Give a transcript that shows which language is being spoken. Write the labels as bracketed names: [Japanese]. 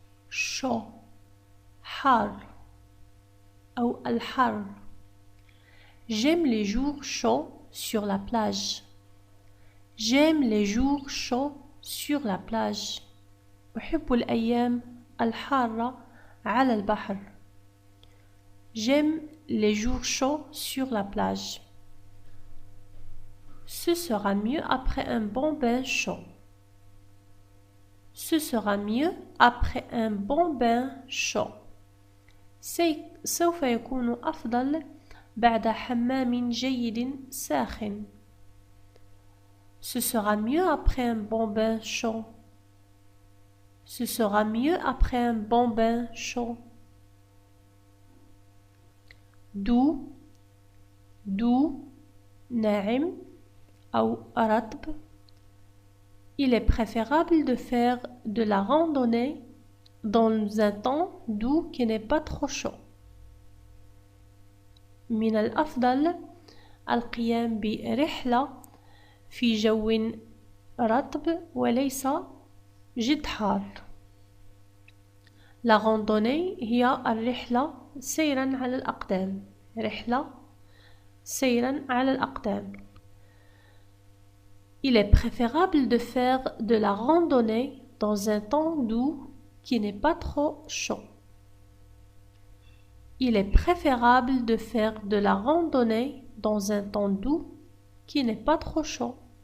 [Arabic] chaud, حار أو الحر. [French] J'aime les jours chauds sur la plage. J'aime les jours chauds sur la plage. [Arabic] أحب الأيام الحارة على البحر. [French] J'aime les jours chauds sur la plage. Ce sera mieux après un bon bain chaud. Ce sera mieux après un bon bain chaud. [Arabic] سوف يكون أفضل بعد حمام جيد ساخن. [French] Ce sera mieux après un bon bain chaud. Ce sera mieux après un bon bain chaud. [Arabic] Doux, doux, ناعم أو رطب. [French] Il est préférable de faire de la randonnée dans un temps doux qui n'est pas trop chaud. [Arabic] من الأفضل القيام برحلة في جو رطب وليس جد حار. La randonnée هي الرحلة سيرا على الأقدام. رحلة سيرا على الأقدام. [French] Il est préférable de faire de la randonnée dans un temps doux qui n'est pas trop chaud. Il est préférable de faire de la randonnée dans un temps doux qui n'est pas trop chaud.